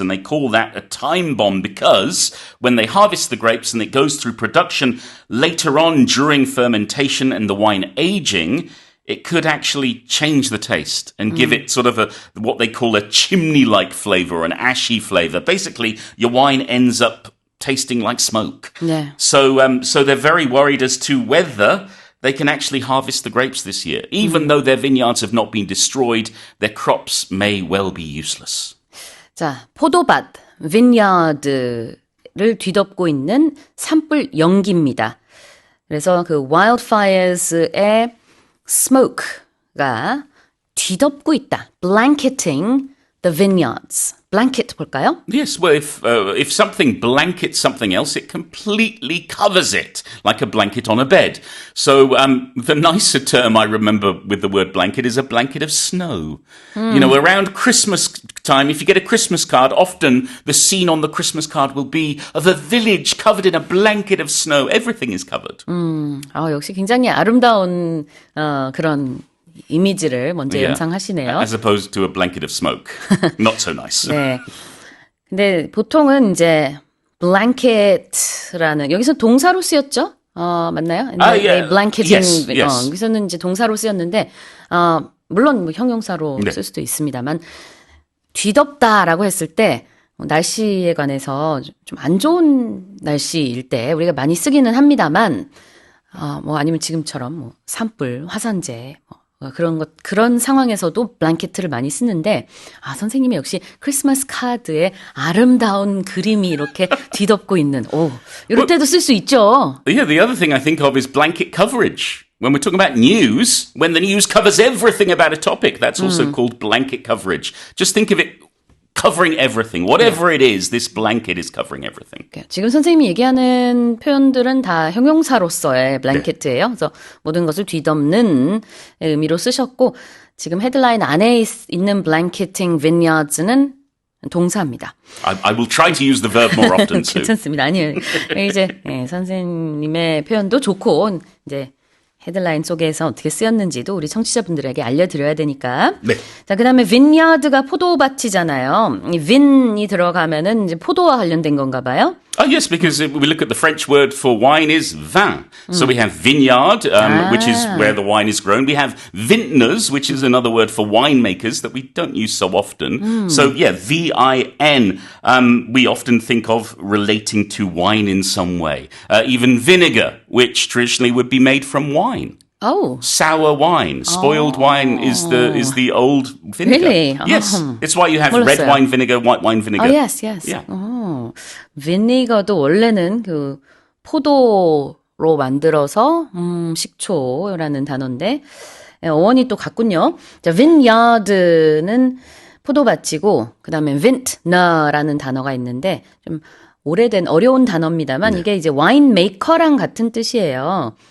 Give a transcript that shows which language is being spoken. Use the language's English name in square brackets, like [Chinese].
[English] And they call that a time bomb because when they harvest the grapes and it goes through production later on during fermentation and the wine aging, it could actually change the taste and give it sort of what they call a chimney-like flavor, an ashy flavor. Basically, your wine ends up tasting like smoke. Yeah. So they're very worried as to whether they can actually harvest the grapes this year. Even though their vineyards have not been destroyed, their crops may well be useless. [Korean] 자, 포도밭, vineyard를 뒤덮고 있는 산불 연기입니다. 그래서 그 wildfires의 smoke가 뒤덮고 있다. [English] blanketing the vineyards. blanket [Korean] 볼까요? [English] Yes, well, if something blankets something else, it completely covers it, like a blanket on a bed. So the nicer term I remember with the word blanket is a blanket of snow. You know, around Christmas time, if you get a Christmas card, often the scene on the Christmas card will be of a village covered in a blanket of snow. Everything is covered. [Korean] 역시 굉장히 아름다운 그런 이미지를 먼저 [English] Yeah. [Korean] 연상하시네요. [English] As opposed to a blanket of smoke. Not so nice. [Korean] 네. 근데 보통은 이제 blanket라는 여기서 동사로 쓰였죠? 맞나요? [English] yeah. blanketing. Yes. [Korean] 여기서는 이제 동사로 쓰였는데 물론 뭐 형용사로 네. 쓸 수도 있습니다만 뒤덮다라고 했을 때 날씨에 관해서 좀 안 좋은 날씨일 때 우리가 많이 쓰기는 합니다만 뭐 아니면 지금처럼 뭐 산불, 화산재 그런 상황에서도 블랭켓을 많이 쓰는데 선생님이 역시 크리스마스 카드에 아름다운 그림이 이렇게 뒤덮고 있는 이럴 때도 쓸 수 있죠. [English] Yeah, the other thing I think of is blanket coverage. When we're talking about news, when the news covers everything about a topic, that's also called blanket coverage. Just think of it covering everything. Whatever it is, this blanket is covering everything. [Korean] 지금 선생님이 얘기하는 표현들은 다 형용사로서의 블랭켓이에요. 그래서 모든 것을 뒤덮는 의미로 쓰셨고 지금 헤드라인 안에 있는 blanketing vineyards는 동사입니다. [English] I will try to use the verb more often too. [Korean] 괜찮습니다. 아니에요. 이제 선생님의 표현도 좋고 이제 헤드라인 속에서 어떻게 쓰였는지도 우리 청취자분들에게 알려드려야 되니까. 네. 자, 그 다음에 vineyard가 포도밭이잖아요. 이 vin이 들어가면은 이제 포도와 관련된 건가 봐요. [English] Yes, because we look at the French word for wine is vin. So we have vineyard, which is where the wine is grown. We have vintners, which is another word for winemakers that we don't use so often. So yeah, V-I-N, we often think of relating to wine in some way. Even vinegar, which traditionally would be made from wine. Oh. Sour wine, spoiled wine is the old vinegar. Really? Yes, it's why you have red [Korean] 몰랐어요. [English] wine vinegar, white wine vinegar. Yes. Yeah. [Korean] 비니거도 원래는 그 포도로 만들어서 식초라는 단어인데 어원이 또 같군요. 자, vineyard는 포도밭이고 그다음에 vintner라는 단어가 있는데 좀 오래된 어려운 단어입니다만 이게 이제 와인 메이커랑 같은 뜻이에요.